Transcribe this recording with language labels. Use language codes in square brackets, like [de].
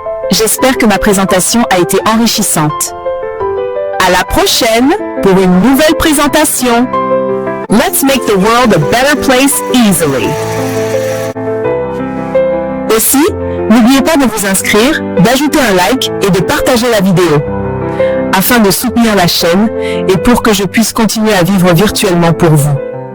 [fr] J'espère que ma présentation a été enrichissante. À la prochaine pour une nouvelle présentation. [en] Let's make the world a better place easily. [fr] Aussi, n'oubliez pas de vous inscrire, d'ajouter un like et de partager la vidéo, afin de soutenir la chaîne et pour que je puisse continuer à vivre virtuellement pour vous.